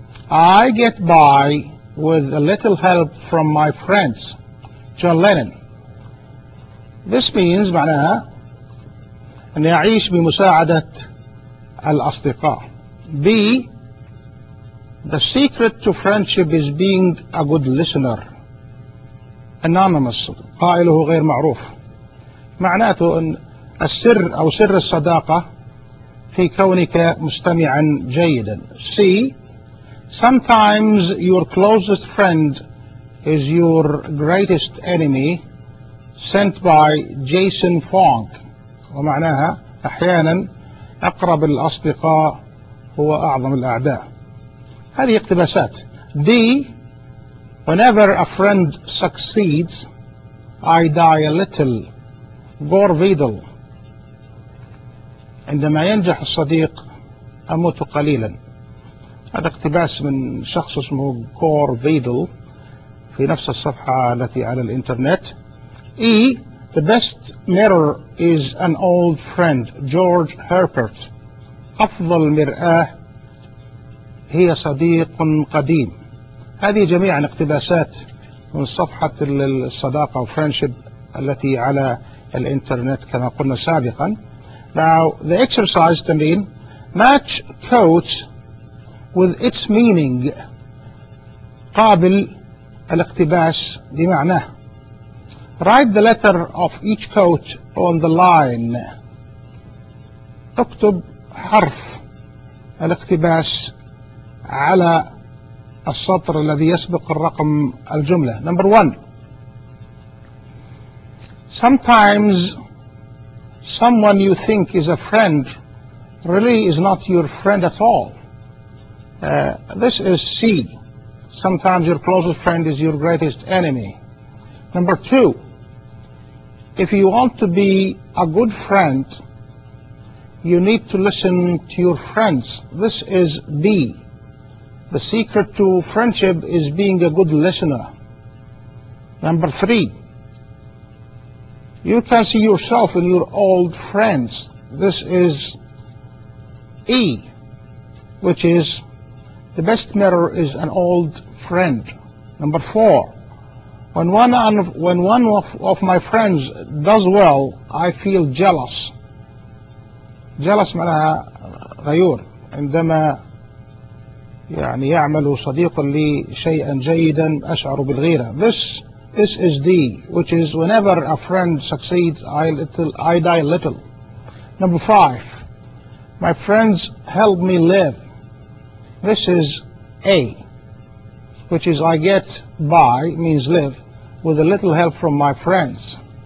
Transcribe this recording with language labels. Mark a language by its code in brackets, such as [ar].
[en] I get by with a little help from my friends. John Lennon. This means [ar] معناها أن يعيش بمساعدة الأصدقاء. [en] B. The secret to friendship is being a good listener. [ar] Anonymous. قائله غير معروف. معناته أن السر أو سر الصداقة في كونك مستمعا جيدا. [en] C. Sometimes your closest friend is your greatest enemy. Sent by Jason Fong. [ar] ومعناها أحيانا أقرب الأصدقاء هو أعظم الأعداء. هذه اقتباسات. [en] D. Whenever a friend succeeds, I die a little. Gore Vidal. [ar] عندما ينجح الصديق أموت قليلا. هذا اقتباس من شخص اسمه Gore Vidal في نفس الصفحة التي على الإنترنت. [en] E. The best mirror is an old friend, George Herbert. [ar] أفضل مرآة هي صديق قديم. هذه جميعا اقتباسات من صفحة الصداقة Friendship التي على الإنترنت كما قلنا سابقا. [en] Now the exercise to mean match quotes with its meaning. [ar] قابل الاقتباس بمعناه. [en] Write the letter of each quote on the line. [ar] اكتب حرف الاقتباس على السطر الذي يسبق الرقم الجملة. [en] Number one. Sometimes someone you think is a friend really is not your friend at all. This is C. Sometimes your closest friend is your greatest enemy. Number two. If you want to be a good friend, you need to listen to your friends. This is B. The secret to friendship is being a good listener. Number three, you can see yourself in your old friends. This is E, which is the best mirror is an old friend. Number four, when one of my friends does well, I feel jealous. Jealous [ar] معناها غيور. عندما يعني يعمل صديقا لي شيئا جيدا أشعر بالغيرة. [en] This is the which is whenever a friend succeeds I die little. Number five, my friends help me live. This is A, which is I get by, means live, with a little help from my friends.